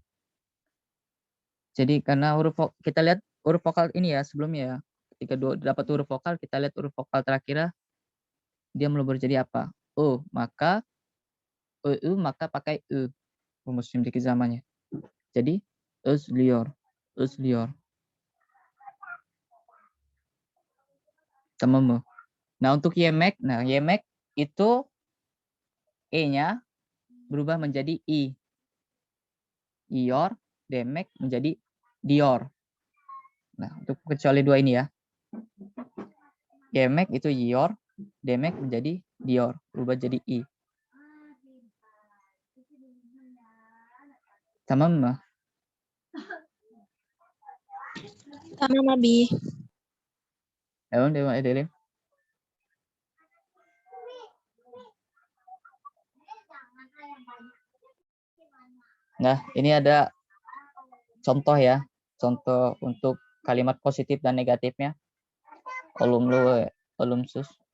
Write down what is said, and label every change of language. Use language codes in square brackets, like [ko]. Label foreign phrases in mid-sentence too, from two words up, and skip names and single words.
[id] Jadi karena kita lihat huruf vokal ini ya sebelumnya ya. Ketika dapat huruf vokal, kita lihat huruf vokal terakhir dia melebur jadi apa? O, maka maka pakai rumus [tr] simdiki zamannya. Jadi özlüyor. Özlüyor. Tamam mı? [id] Nah, untuk yemek, yemek itu E-nya berubah menjadi I. Iyor, demek menjadi dior. Nah, untuk kecuali dua ini ya. Yemek itu iyor, demek menjadi dior, berubah jadi I. [tr] Tamam mı? Tamam abi. Devam edelim. [id] Nah, ini ada contoh ya. Contoh untuk kalimat positif dan negatifnya. [tr] Olumlu, olumsus.